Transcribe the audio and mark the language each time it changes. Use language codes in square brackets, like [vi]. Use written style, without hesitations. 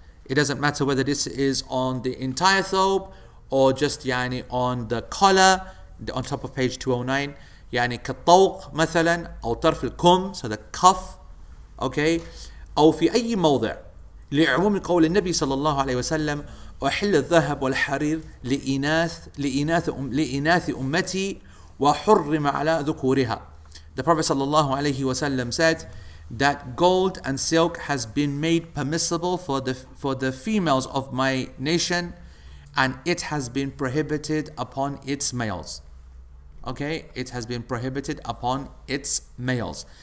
[en] It doesn't matter whether this is on the entire thobe or just on the collar, on top of page 209. [ar] كالطوق مثلا أو طرف الكم, [en] so the cuff, okay, [ar] أو في أي موضع لعموم قول النبي صلى الله عليه وسلم أحل الذهب والحرير لإناث أمتي وحرم على ذكورها. [en] The Prophet صلى الله عليه وسلم said that gold and silk has been made permissible for the females of my nation, and it has been prohibited upon its males. Okay, it has been prohibited upon its males.